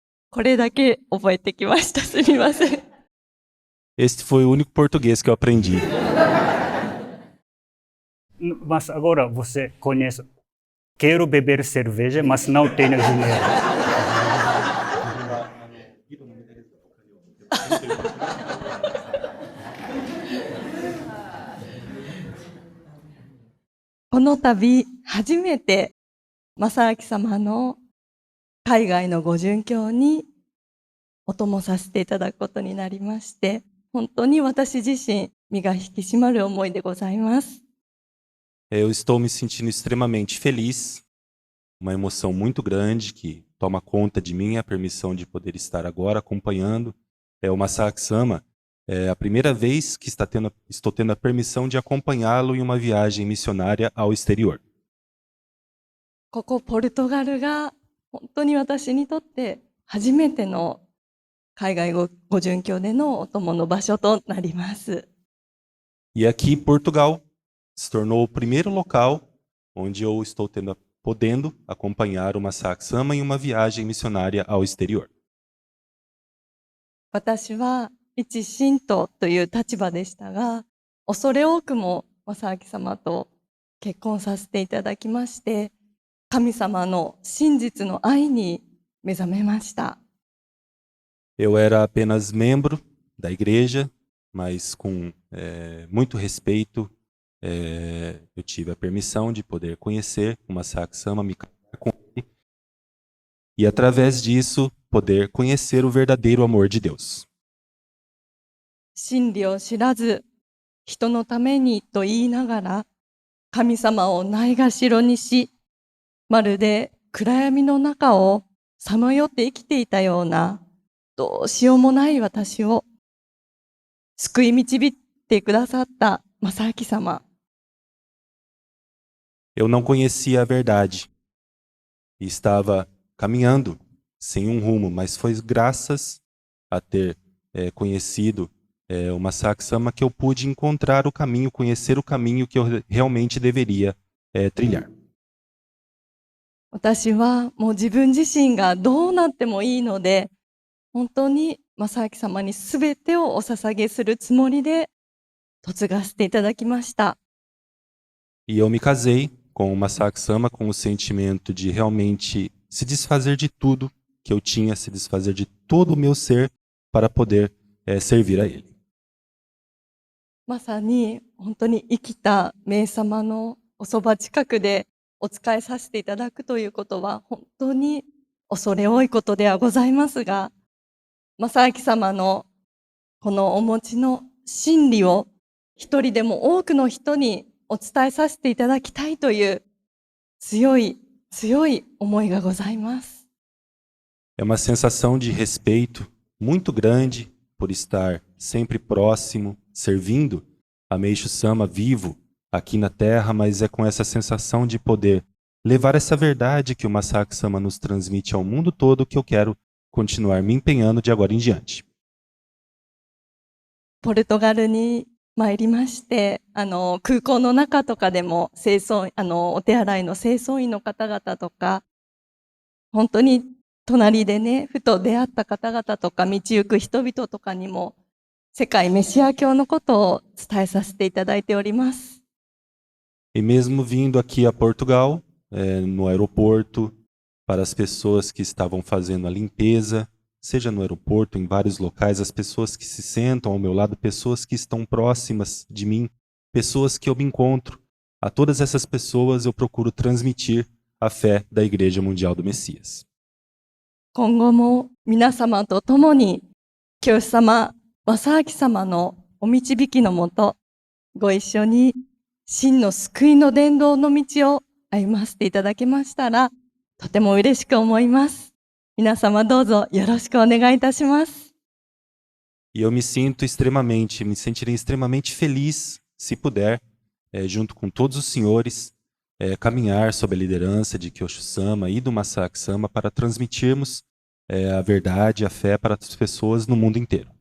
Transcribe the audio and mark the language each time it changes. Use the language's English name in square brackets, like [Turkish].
[Japanese] これだけ覚えてきました。すみません。 [Portuguese] Este foi o único português que eu aprendi. Mas agora você conhece. Quero beber cerveja, mas não tenho dinheiro. [Japanese] この度、初めて正明様の海外のご殉教にお供させていただくことになりまして、本当に私自身、身が引き締まる思いでございます。 [Portuguese] Eu estou me sentindo extremamente feliz, uma emoção muito grande que toma conta de mim, a permissão de poder estar agora acompanhando. O Masaaki Sama, é a primeira vez que estou tendo a permissão de acompanhá-lo em uma viagem missionária ao exterior. [Japanese] ここポルトガルが本当に私にとって初めての海外ご殉教でのお供の場所となります。 [Portuguese] E aqui, Portugal, se tornou o primeiro local onde eu estou podendo acompanhar o Masaaki Sama em uma viagem missionária ao exterior. [Japanese] 私は一信徒という立場でしたが、恐れ多くも正明様と結婚させていただきまして、神様の真実の愛に目覚めました。 [Portuguese] Eu era apenas membro da igreja, mas com muito respeito, eu tive a permissão de poder conhecer o Masaaki Sama, me casar com ele, e através disso poder conhecer o verdadeiro amor de Deus. [Japanese] 真理を知らず、人のためにと言いながら、神様をないがしろにし、まるで暗闇の中をさまよって生きていたような、どうしようもない私を救い導いてくださった正明様。 [Portuguese] Eu não conhecia a verdade e estava caminhando sem um rumo, mas foi graças a ter conhecido o Masaaki Sama que eu pude encontrar o caminho, conhecer o caminho que eu realmente deveria trilhar. [Japanese] 私はもう自分自身がどうなってもいいので、本当に正明様にすべてをお捧げするつもりで嫁がせていただきました。 [Portuguese] E eu me casei com o Masaaki Sama com o sentimento de realmente se desfazer de tudo que eu tinha, se desfazer de todo o meu ser para poder servir a ele. [Japanese] まさに本当に生きた名様のおそば近くでお仕えさせていただくということは本当に恐れ多いことではございますが、正明様のこのお持ちの真理を一人でも多くの人にお伝えさせていただきたいという強い思いがございます。 [Portuguese] É uma sensação de respeito muito grande por estar sempre próximo, servindo a Meishu Sama vivo aqui na Terra, mas é com essa sensação de poder levar essa verdade que o Masaaki Sama nos transmite ao mundo todo que eu quero continuar me empenhando de agora em diante. [Japanese] ポルトガルに参りまして、空港の中とかでもお手洗いの清掃員の方々とか、本当に隣でね、ふと出会った方々とか、道行く人々とかにも、世界メシア教のことを伝えさせていただいております。 [Portuguese] E mesmo vindo aqui a Portugal, no aeroporto, para as pessoas que estavam fazendo a limpeza, seja no aeroporto, em vários locais, as pessoas que se sentam ao meu lado, pessoas que estão próximas de mim, pessoas que eu me encontro, a todas essas pessoas eu procuro transmitir a fé da Igreja Mundial do Messias. [Japanese] 今後も皆様と共に、教主様、正明様のお導きのもと、ご一緒に真の救いの伝道の道を歩ませていただけましたら、とても嬉しく思います。皆様どうぞよろしくお願いいたします。 [Portuguese] E eu me sentiria extremamente feliz, se puder, junto com todos os senhores, caminhar sob a liderança de Kyosho-sama e do Masaaki-sama para transmitirmos a verdade e a fé para as pessoas no mundo inteiro.